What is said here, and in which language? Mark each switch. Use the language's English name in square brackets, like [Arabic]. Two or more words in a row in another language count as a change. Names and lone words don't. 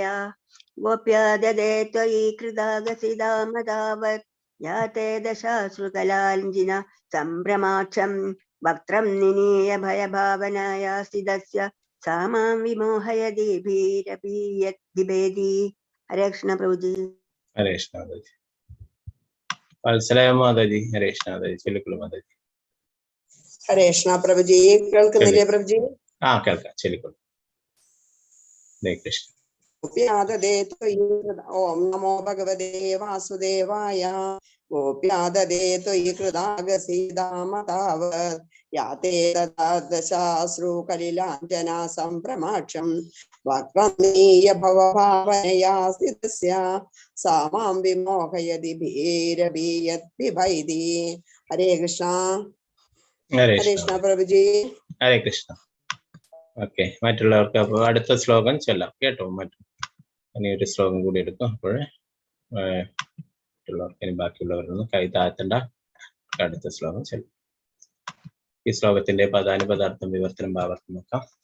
[Sanskrit] ഗോപ്യാദദേ ത്വയി കൃതാഗസിതാമ താവത് യാതേ ദശാശ്രുകലാഞ്ജന സംഭ്രമാക്ഷം വക്രം നിനീയ ഭയഭാവനായാ സ്ഥിതസ്യ സാ മാം വിമോഹയതി ബീരബി യദ്ബിഭേദി. [Malayalam] ഹരേ കൃഷ്ണ പ്രഭുജി. ഹരേ കൃഷ്ണ മാതാജി. വത്സല മാതാജി. ഹരേ കൃഷ്ണ മാതാജി ചൊല്ലിക്കൊള്ളു മാതാജി. ഹരേ കൃഷ്ണ പ്രഭുജി. കേൾക്കുന്നില്ലേ പ്രഭുജി? കേൾക്കാം ചൊല്ലിക്കൊള്ളു. ഹരേ കൃഷ്ണ. [Sanskrit] गोप्याददे त्वयि ॐ नमो भगवते वासुदेवाय गोप्याददे त्वयि कृतागसीदाम तावत् याते तदा दशाश्रु कलिलाञ्जना सम्भ्रमाक्षं वक्वमीय भवभावनया स्थितस्य सा मां विमोहयति भीरभीयद्विभैदी। [Malayalam] हरे कृष्ण प्रभुजी। ഹരേ കൃഷ്ണ. ഓക്കെ, മറ്റുള്ളവർക്ക് അപ്പോൾ അടുത്ത ശ്ലോകം ചൊല്ലാം കേട്ടോ. ഇനി ഒരു ശ്ലോകം കൂടി എടുക്കും. അപ്പോൾ മറ്റുള്ളവർക്ക് ഇനി ബാക്കിയുള്ളവരൊന്നും കൈ താഴ്ത്തണ്ട. അടുത്ത ശ്ലോകം ചൊല്ലാം. ഈ ശ്ലോകത്തിന്റെ പദാനുപദാർത്ഥം വിവർത്തനം ഭാവാർത്ഥം നോക്കാം.